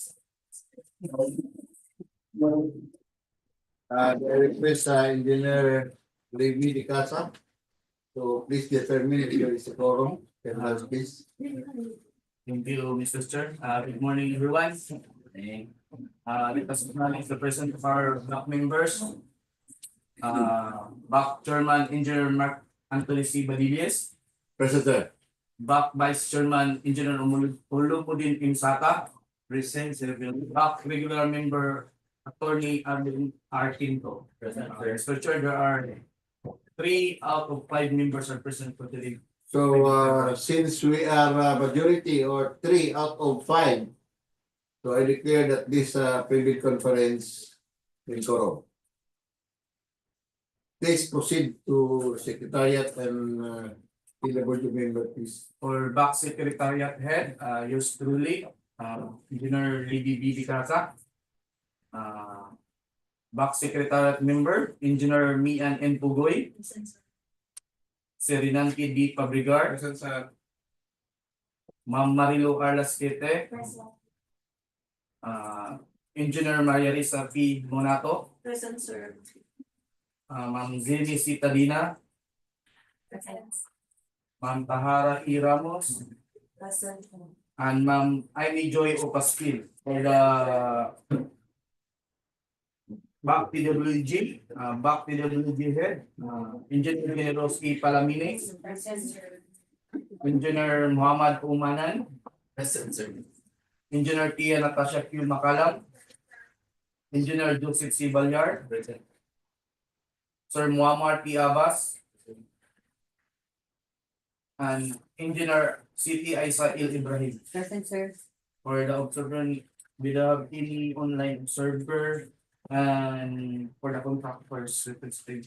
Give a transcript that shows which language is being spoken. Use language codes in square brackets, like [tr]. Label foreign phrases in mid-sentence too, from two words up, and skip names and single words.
[en] I request Engineer Levi Di Casa. So please determine if there is a quorum. Can I have please? Thank you, Mr. Chair. Good morning, everyone. Let us acknowledge the presence of our BAC members. BAC Chairman Engineer Mark Anthony C. Badilles. Present. BAC Vice Chairman Engineer Ulupudin Imsaka. Present. BAC Regular Member Attorney Arlene R. Tinto. Mr. Chair, there are 3 out of 5 members are present for today. So since we are majority or 3 out of 5, so I declare that this private conference will quorum. Please proceed to Secretariat and board member, please. For BAC Secretariat Head, yours truly, Engineer Levi Di Casa. BAC Secretariat Member, Engineer Mian N. Pugoy. Serinanki D. Pabrigar. Ma'am Marilo Arlasquete. Engineer Maria Risa P. Monato. Present, sir. Ma'am Zeni Citadina. Present. Ma'am Tahara E. Ramos. Present. And Ma'am Amy Joy Opaskil. For the BAC PWG, BAC PWG Head, Engineer Generos E. Palamine, Present, sir. Engineer Muhammad Umanan, Present, sir. Engineer Tia Natasha Q. Makalam, Engineer Joseph C. Balyar, Present. Sir Muammar P. Abbas, and Engineer Siti Aisail Ibrahim. Present, sir. For the observer, we have any online observer, and for the contractors, representative.